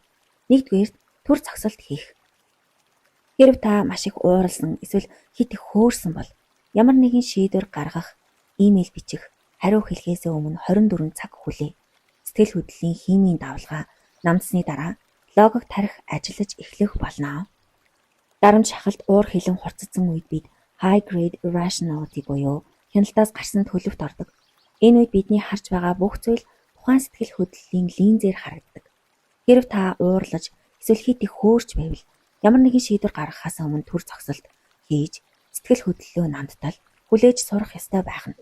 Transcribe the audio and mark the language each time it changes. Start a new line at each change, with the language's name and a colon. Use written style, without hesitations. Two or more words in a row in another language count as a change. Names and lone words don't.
Mongolian: Нэгдүгээр төр зогсолт хийх. Хэрв та маш их ууралсан эсвэл хит их хөөрсөн бол ямар нэгэн шийдвэр гаргах, имэйл бичих, хариу хэлхээс өмнө 24 цаг хүлээ. Сэтгэл хөдлөлийн химийн давлгаа намдсны дараа логик тарих ажиллаж эхлэх болно. Дарамт шахалт уур хилэн хурцсан үед бид
English: high grade irrationality
Mongolian: буюу хяналтаас гарсан төлөвт ордог. Энэ үед бидний харж байгаа бүх зүйл тухайн сэтгэл хөдлөлийн линзээр харагддаг. Хэрв та уурлаж эсвэл хит их хөөрч байвал ямар нэгэн шийдвэр гаргахаас өмнө төр зогсолт хийж сэтгэл хөдлөлөө намттал хүлээж сурах ёстой байх нь.